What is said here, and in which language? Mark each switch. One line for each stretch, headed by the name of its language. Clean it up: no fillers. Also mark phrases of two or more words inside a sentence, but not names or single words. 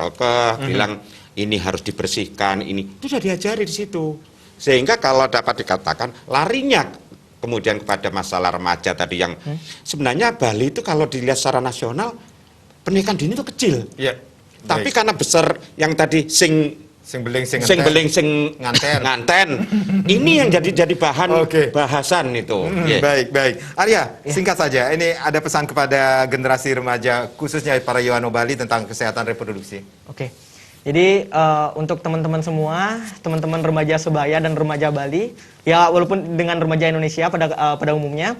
Indonesian: Oke bilang ini harus dibersihkan, itu sudah diajari di situ. Sehingga kalau dapat dikatakan larinya kemudian kepada masalah remaja tadi yang sebenarnya Bali itu kalau dilihat secara nasional pernikahan dini itu kecil. Tapi karena besar yang tadi
Balinese: sing beling sing nganten.
Indonesian: Ini yang jadi bahan bahasan itu. Baik. Arya, singkat saja. Ini ada pesan kepada generasi remaja khususnya para Yohano Bali tentang kesehatan reproduksi. Jadi untuk teman-teman semua, teman-teman remaja sebaya dan remaja Bali, ya walaupun dengan remaja Indonesia pada umumnya.